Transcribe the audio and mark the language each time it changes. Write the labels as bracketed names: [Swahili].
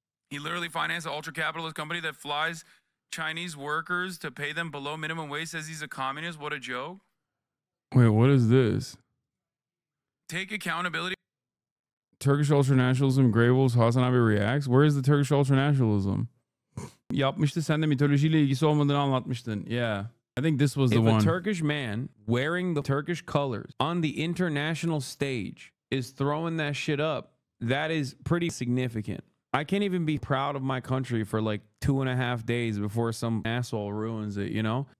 [English] He literally financed an ultra-capitalist company that flies Chinese workers to pay them below minimum wage. Says he's a communist. What a joke. Wait, what is this? Take accountability. Turkish ultranationalism, Grey Wolves, HasanAbi reacts. Where is the Turkish ultranationalism? [Turkish] Yapmıştı, sen de mitolojiyle ilgisi olmadığını anlatmıştın. [English] Yeah. I think this was the one. If a Turkish man wearing the Turkish colors on the international stage is throwing that shit up, that is pretty significant. I can't even be proud of my country for like 2.5 days before some asshole ruins it, you know?